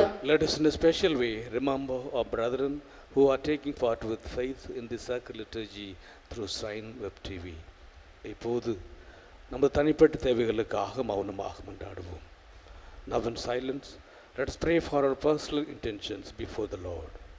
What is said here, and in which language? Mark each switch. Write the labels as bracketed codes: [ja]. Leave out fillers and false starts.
[en] Let us in a special way remember our brethren who are taking part with faith in the sacred liturgy through Shrine Web TV. [ta] இப்போது நம்ம தனிப்பட்ட தேவைகளுக்காக மௌனமாக மன்றாடுவோம். [en] Now in silence, let's pray for our personal intentions before the Lord.